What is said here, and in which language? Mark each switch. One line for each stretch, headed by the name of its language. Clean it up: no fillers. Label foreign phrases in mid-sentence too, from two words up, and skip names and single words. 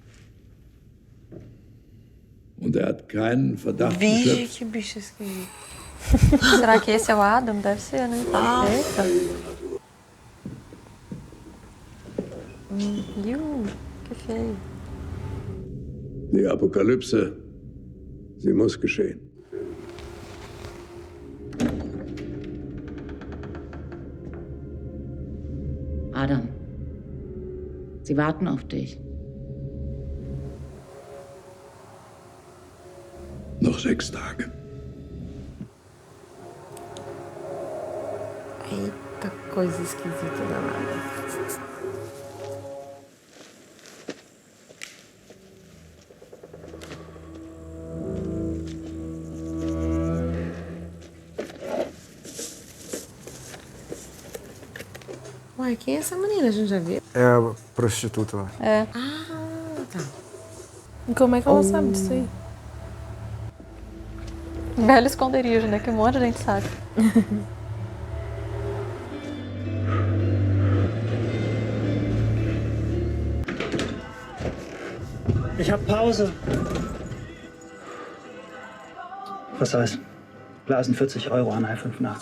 German: Und er hat keinen Verdacht
Portuguese: Vixe,
German: geschöpft.
Portuguese: que bicho esquisito. Será que esse é o Adam? Deve ser, né? Ah. Eita. Que feio.
German: Die Apokalypse, sie muss geschehen. Adam, sie warten auf dich. Noch 6 Tage.
Portuguese: Eita, coisa esquisita danada. Uai, quem é essa menina? A gente já viu? É a prostituta lá. É. Ah, tá. E como é que ela sabe disso aí? Belo esconderijo, né? Que um monte de gente sabe.
German: Ich hab Pause. Was heißt? Blasen 40 €, Anhalt 85.